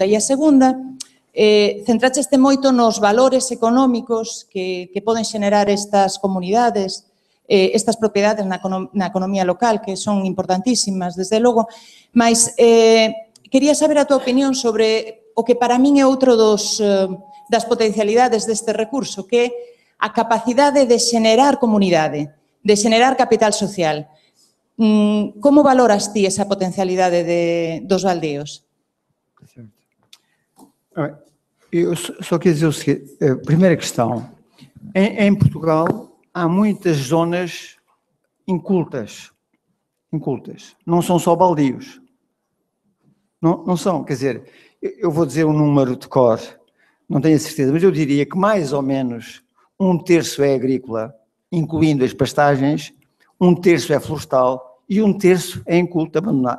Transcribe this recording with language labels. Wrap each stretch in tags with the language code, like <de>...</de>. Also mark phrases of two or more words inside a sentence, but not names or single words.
<gl>E a segunda, centraste moito nos valores económicos que poden xenerar estas comunidades, estas propiedades na economía local, que son importantísimas, desde logo, mas quería saber a tua opinión sobre o que para min é outro das potencialidades deste recurso, que é a capacidade de xenerar comunidade, de xenerar capital social. Como valoras ti esa potencialidade dos baldíos?</gl> <pt>Eu só quero dizer o seguinte, a primeira questão, em Portugal há muitas zonas incultas, não são só baldios, não são, quer dizer, eu vou dizer um número de cor, não tenho a certeza, mas eu diria que mais ou menos 1/3 é agrícola, incluindo as pastagens, 1/3 é florestal e 1/3 é inculto, abandonado.</pt>